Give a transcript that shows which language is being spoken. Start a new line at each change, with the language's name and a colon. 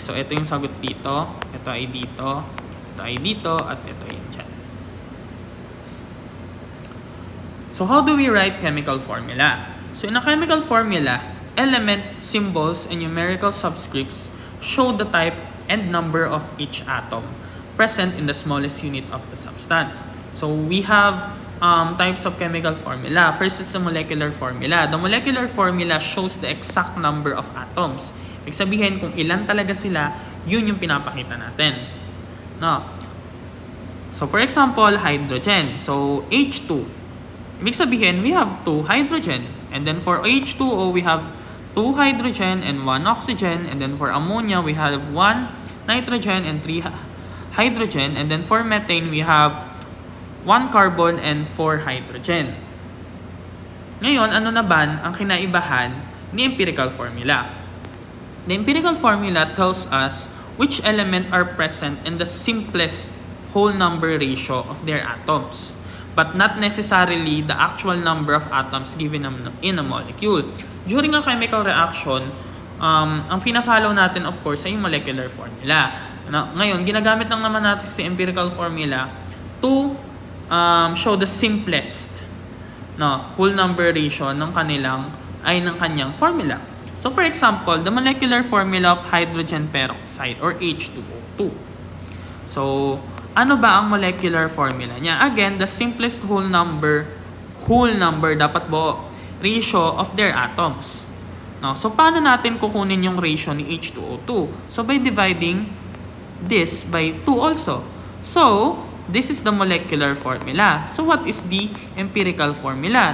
Filipino: So ito yung sagot dito, ito ay dito, ito ay dito, at ito ay dyan.
English: So how do we write chemical formula? So in a chemical formula, element, symbols, and numerical subscripts show the type and number of each atom present in the smallest unit of the substance. So we have types of chemical formula. First is the molecular formula. The molecular formula shows the exact number of atoms.
Filipino: Ibig sabihin, kung ilan talaga sila, yun yung pinapakita natin. No.
English: So for example, hydrogen. So H2.
Filipino: Ibig sabihin,
English: we have 2 hydrogen. And then for H2O, we have 2 hydrogen and 1 oxygen. And then for ammonia, we have 1 nitrogen and 3 hydrogen. And then for methane, we have 1 carbon and 4 hydrogen.
Filipino: Ngayon, ano na ba ang kinaibahan ni empirical formula?
English: The empirical formula tells us which element are present in the simplest whole number ratio of their atoms, but not necessarily the actual number of atoms given in a molecule.
Filipino: During a chemical reaction, ang pina-follow natin of course ay yung molecular formula. Ngayon, ginagamit lang naman natin si empirical formula to show the simplest whole number ratio ng kanyang formula.
English: So for example, the molecular formula of hydrogen peroxide or H2O2.
Filipino: So ano ba ang molecular formula niya?
English: Again, the simplest whole number dapat buo, ratio of their atoms.
Filipino: So paano natin kukunin yung ratio ni H2O2?
English: So by dividing this by 2 also. So this is the molecular formula. So what is the empirical formula?